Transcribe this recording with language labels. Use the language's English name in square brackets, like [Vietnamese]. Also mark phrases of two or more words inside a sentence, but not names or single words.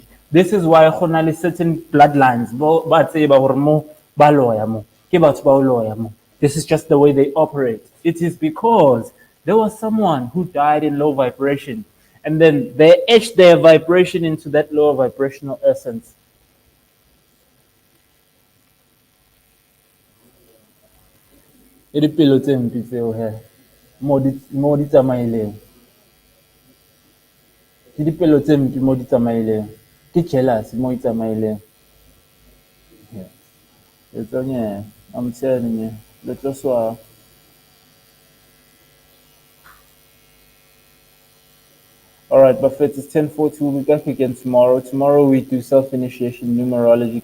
[English] This is why certain bloodlines, this is just the way they operate. It is because there was someone who died in low vibration, and then they etched their vibration into that lower vibrational essence. [Southern Sotho] E dipelo tse mpe tseo he mo di tsamaileng ke dipelo tse mpe mo di tsamaileng ke jealous mo di tsamaileng. [English] It's on, yeah, I'm telling you, let us swallow. All right, Buffett, it's 10:40. We'll be back again tomorrow. Tomorrow we do self-initiation, numerology.